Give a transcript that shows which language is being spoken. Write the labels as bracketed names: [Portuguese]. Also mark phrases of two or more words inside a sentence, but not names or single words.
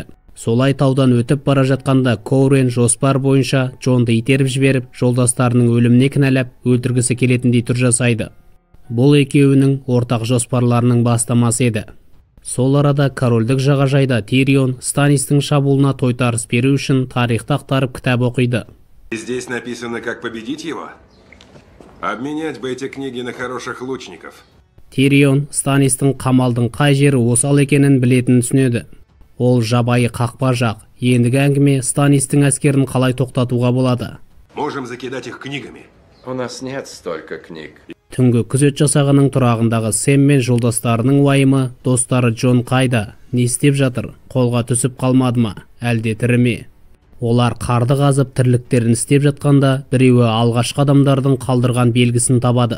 [Kazakh] Солай таудан өтіп бара жатқанда Коурен жоспар бойынша Джонды итеріп жіберіп, жолдастарының өліміне кінәлап, өлтіргісі келетіндей түр жасайды. Бұл екеуінің ортақ жоспарларының бастамасы еді. Сол арада корольдік жағажайда Тирион Станистің шабуылына тойтарыс беру үшін тарихты ақтарып кітап оқиды. [Russian] Здесь написано, как победить его? Обменять бы эти книги на хороших лучников. [Kazakh] Тирион Станистің қамалдың қай жері осал екенін білетінін түсінеді. Ол жабайы қақпа жақ. Ендігі әңгіме Станистің әскерін қалай тоқтатуға болады. [Russian] Можем закидать их книгами. У нас нет столько книг. [Kazakh] Түнгі күзет жасағының тұрағындағы Сэм мен жолдастарының уайымы, достары Джон қайда, не істеп жатыр, қолға түсіп қалмады ма, әлде тірі ме? Олар қарды қазып тірліктерін істеп жатқанда, біреуі алғашқы адамдардың қалдырған белгісін табады.